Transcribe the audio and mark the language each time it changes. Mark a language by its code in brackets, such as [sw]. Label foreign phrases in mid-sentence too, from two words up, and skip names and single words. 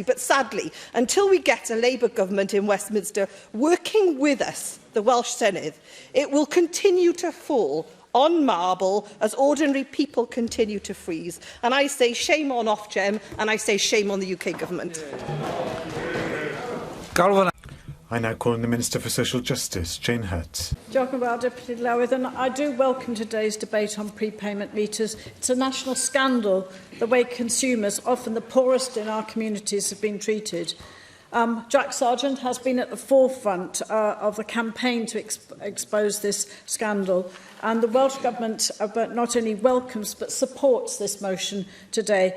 [en] But sadly, until we get a Labour Government in Westminster working with us, the Welsh Senedd, it will continue to fall on marble as ordinary people continue to freeze. And I say shame on Ofgem, and I say shame on the UK Government. I now call on the Minister for Social Justice, Jane Hutt. [cy] Diolch yn fawr, [en] Deputy Llawydd, and I do welcome today's debate on prepayment meters. It's a national scandal the way consumers, often the poorest in our communities, have been treated. Jack Sargeant has been at the forefront of a campaign to expose this scandal, and the Welsh Government not only welcomes but supports this motion today.